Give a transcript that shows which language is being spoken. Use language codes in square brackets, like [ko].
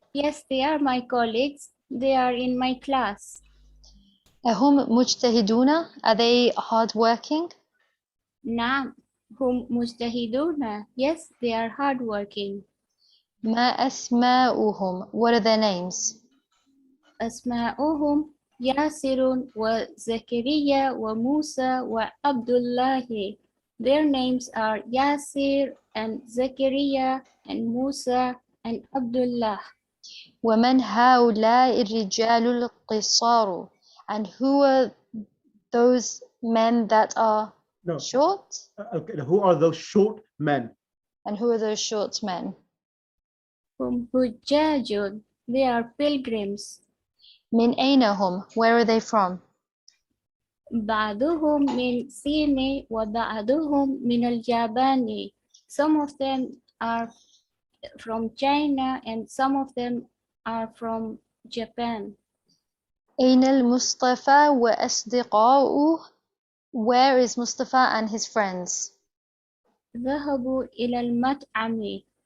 [en] Yes, they are my colleagues. They are in my class. [ar] Ahum mujtahiduna, [en] are they hardworking? [ar] نعم هم مجتهدون. [en] Yes, they are hardworking. [ar] Ma asma'uhum, [en] what are their names? [ar] أسماؤهم ياسر وزكريا وموسى وعبد الله. [en] Their names are Yasir and Zakaria and Musa and Abdullah. [ar] ومن هؤلاء الرجال القصار, [en] and who are those men that are short? Okay, who are those short men? And who are those short men? [ar] هم حجاج. [en] They are pilgrims. [ar] من أين هم, [en] where are they from? [ar] بعضهم من الصين وبعضهم من اليابان. [en] Some of them are from China and some of them are from Japan. [ar] أين المصطفى وأصدقاؤه? [en] Where is Mustafa and his friends? [ar] ذهبوا إلى المطعم.